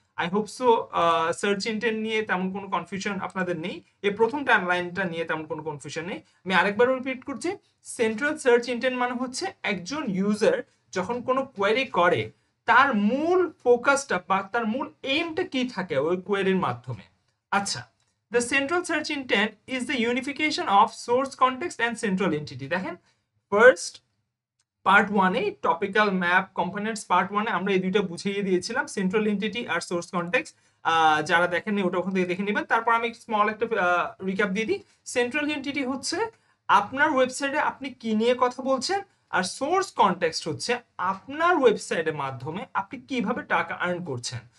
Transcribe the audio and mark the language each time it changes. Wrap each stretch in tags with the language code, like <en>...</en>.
<en>I hope so</en> <bn>search intent নিয়ে তেমন কোনো কনফিউশন আপনাদের নেই। এই প্রথম লাইনটা নিয়ে তেমন কোনো কনফিউশন নেই। আমি আরেকবার রিপিট করছি, সেন্ট্রাল সার্চ ইন্টেন্ট মানে হচ্ছে একজন ইউজার যখন কোনো কোয়েরি করে তার মূল ফোকাসটা বা তার মূল এইমটা কি থাকে ওই কোয়েরির মাধ্যমে। আচ্ছা,</bn> <en>the central search intent is the unification of source context and central entity.</en> <bn>দেখেন, ফার্স্ট পার্ট 1 এ টপিক্যাল ম্যাপ কম্পোনেন্টস পার্ট 1 এ আমরা এই দুইটা বুঝিয়ে দিয়েছিলাম, সেন্ট্রাল এন্টিটি আর সোর্স কনটেক্সট। যারা দেখেননি ওটা ওখান থেকে দেখে নেবেন। তারপর আমি স্মল একটা রিক্যাপ দিয়ে দিই। সেন্ট্রাল এন্টিটি হচ্ছে আপনার ওয়েবসাইটে আপনি কি নিয়ে কথা বলছেন, আর সোর্স কনটেক্সট হচ্ছে আপনার ওয়েবসাইটের মাধ্যমে আপনি কিভাবে টাকা আর্ন করছেন।</bn>